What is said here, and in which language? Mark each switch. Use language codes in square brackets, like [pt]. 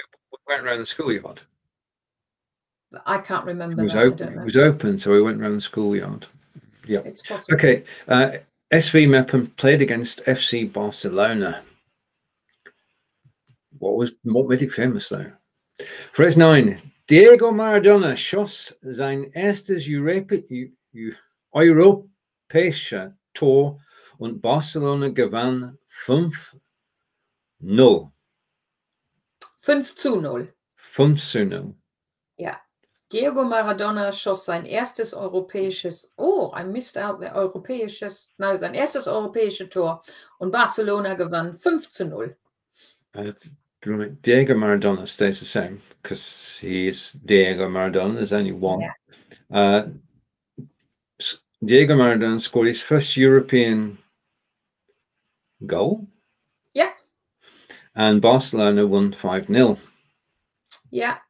[en] We went around the schoolyard. I can't remember. It was open. It was open, so we went around the schoolyard. Yeah. It's possible. Okay. SV Meppen played against FC Barcelona. What made it famous though? Phrase 9. [de] Diego Maradona schoss sein erstes europäisches Tor und Barcelona gewann 5-0. 5-0. 5-0. Ja. Diego Maradona schoss sein erstes europäisches, [en] I missed out the [de] sein erstes europäisches Tor und Barcelona gewann 5-0. [en] Diego Maradona stays the same because he is Diego Maradona. There's only one. Yeah. Diego Maradona scored his first European goal. Yeah. And Barcelona won 5-0. Yeah.